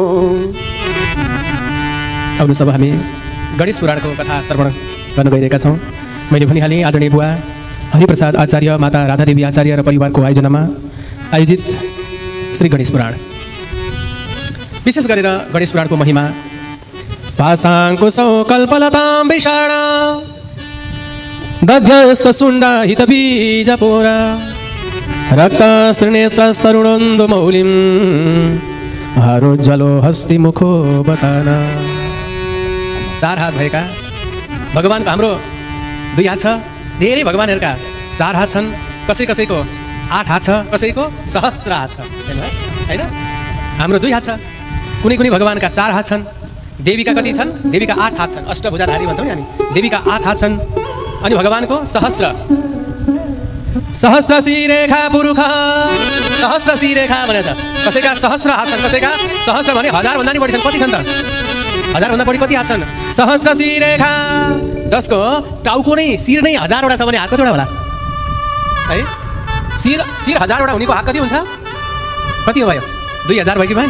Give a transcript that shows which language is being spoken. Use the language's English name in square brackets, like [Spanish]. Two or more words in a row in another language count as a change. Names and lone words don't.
[Nepali] आउनुहोस् अब हामी गणेश पुराणको कथा श्रवण गर्न गइरहेका छौँ। मैले भनिहालेँ आदरणीय बुवा हरिप्रसाद आचार्य, माता राधादेवी आचार्य र परिवारको आयोजनामा आयोजित श्री गणेश पुराण। विशेष गरेर गणेश पुराणको महिमा [Sanskrit] पासाङ्कुशौ कल्पलतां विषाण दध्यस्त शुण्ड हितबीजपोरा रक्तस्त्रिनेत्रस्तरुणोन्दुमौलिं हारोज्ज्वलो हस्तिमुखो बताना। [Nepali] 4 हात भएका भगवानको हाम्रो 2 हात छ। धेरै भगवानहरूका 4 हात छन्, कसैको 8 हात छ, कसैको सहस्र हात छ, हैन? हाम्रो 2 हात छ। कुनै भगवानका 4 हात छन्। देवीका कति छन्? देवीका 8 हात छन्। अष्टभुजाधारी भन्छौँ नि हामी। देवीका 8 हात छन् अनि भगवानको [Sanskrit] सहस्र शिरेखा पुरुष सहस्र शिरेखा [Nepali] भनेछ। कसैका सहस्र हात छन्, कसैका सहस्र भने 1000 भन्दा नि बढी छन्। कति छन् त? 1000 भन्दा बढी कति हात छन्? [Sanskrit] सहस्र शिरेखा, [Nepali] जसको टाउको नै शिर नै 1000 वटा छ भने हात कतिवटा होला है? शिर 1000 वटा हुनेको हात कति हुन्छ? कति हो भयो? 2000 भयो कि भएन?